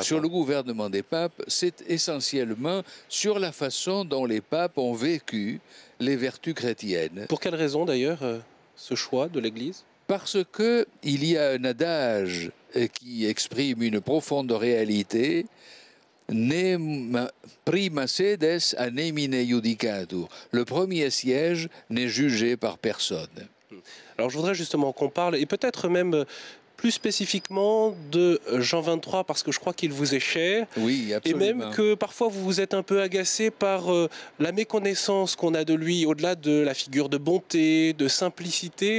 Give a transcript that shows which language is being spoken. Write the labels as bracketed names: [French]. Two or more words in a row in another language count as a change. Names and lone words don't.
[French] Sur le gouvernement des papes, c'est essentiellement sur la façon dont les papes ont vécu les vertus chrétiennes. Pour quelle raison d'ailleurs ce choix de l'Église? Parce qu'il y a un adage qui exprime une profonde réalité. [Latin] Prima sedes anemine judicatur. [French] Le premier siège n'est jugé par personne. Alors je voudrais justement qu'on parle, et peut-être même plus spécifiquement de Jean XXIII, parce que je crois qu'il vous est cher. Oui, absolument. Et même que parfois vous vous êtes un peu agacé par la méconnaissance qu'on a de lui, au-delà de la figure de bonté, de simplicité.